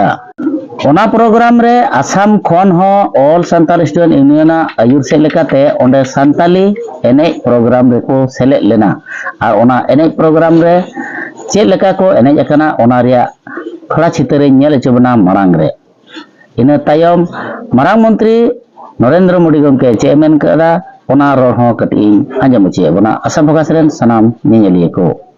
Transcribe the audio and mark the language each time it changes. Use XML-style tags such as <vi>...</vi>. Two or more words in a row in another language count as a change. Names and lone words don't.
<sat>ओना प्रोग्राम रे आसाम खन हो ऑल सांताल स्टूडेंट यूनियन आयुर से लेकाते ओंडे सांताली एने प्रोग्राम रे को सेलेक्ट लेना और ओना एने प्रोग्राम रे चे लेका को एने अकना ओना रिया खड़ा चित्र नेल चबना मारांग रे इन तायम मारांग मंत्री नरेंद्र मोदी गमके चे मेन कदा ओना रोड हो कटी आंजम चे बना आसाम फोकस रेन सनाम नियलिए को।</sat>